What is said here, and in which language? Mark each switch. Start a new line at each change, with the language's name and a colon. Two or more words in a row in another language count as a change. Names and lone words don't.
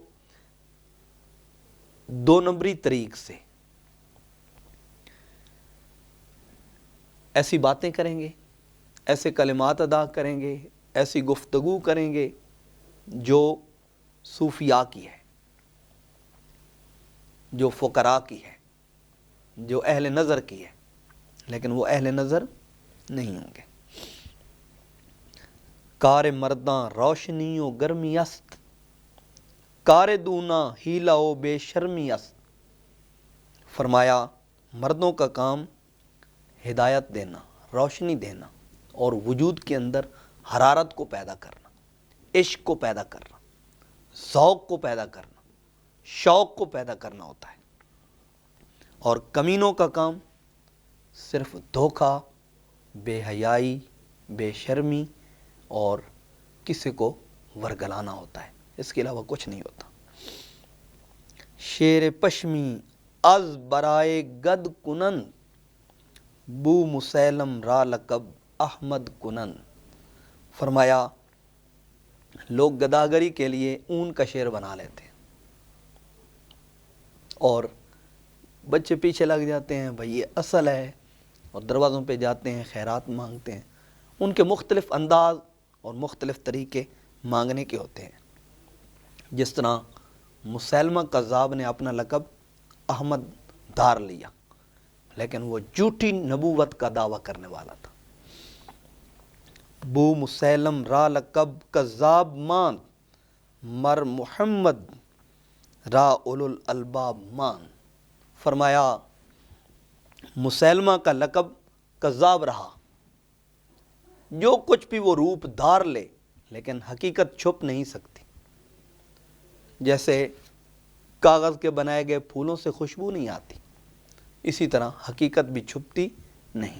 Urdu: 2 نمبری طریق سے ایسی باتیں کریں گے، ایسے کلمات ادا کریں گے، ایسی گفتگو کریں گے جو صوفیاء کی ہے، جو فقراء کی ہے، جو اہل نظر کی ہے، لیکن وہ اہل نظر نہیں ہوں گے۔
Persian: کار مرداں روشنی و گرمی است، کار دونا ہیلا و بے شرمی است۔
Urdu: فرمایا مردوں کا کام ہدایت دینا، روشنی دینا اور وجود کے اندر حرارت کو پیدا کرنا، عشق کو پیدا کرنا، ذوق کو پیدا کرنا، شوق کو پیدا کرنا ہوتا ہے۔ اور کمینوں کا کام صرف دھوکہ، بے حیائی، بے شرمی اور کسی کو ورگلانا ہوتا ہے، اس کے علاوہ کچھ نہیں ہوتا۔
Persian: شیر پشمی از برائے گد کنند، بو مسیلم را لقب احمد کنند۔
Urdu: فرمایا لوگ گداگری کے لیے اون کا شیر بنا لیتے ہیں اور بچے پیچھے لگ جاتے ہیں، بھئی یہ اصل ہے، اور دروازوں پہ جاتے ہیں، خیرات مانگتے ہیں۔ ان کے مختلف انداز اور مختلف طریقے مانگنے کے ہوتے ہیں۔ جس طرح مسیلمہ کذاب نے اپنا لقب احمد دار لیا، لیکن وہ جھوٹی نبوت کا دعویٰ کرنے والا تھا۔
Persian: بو مسیلم را لقب کذاب ماند، مر محمد را اولو الالباب مان۔
Urdu: فرمایا مسیلمہ کا لقب کذاب رہا، جو کچھ بھی وہ روپ دھار لے لیکن حقیقت چھپ نہیں سکتی۔ جیسے کاغذ کے بنائے گئے پھولوں سے خوشبو نہیں آتی، اسی طرح حقیقت بھی چھپتی نہیں۔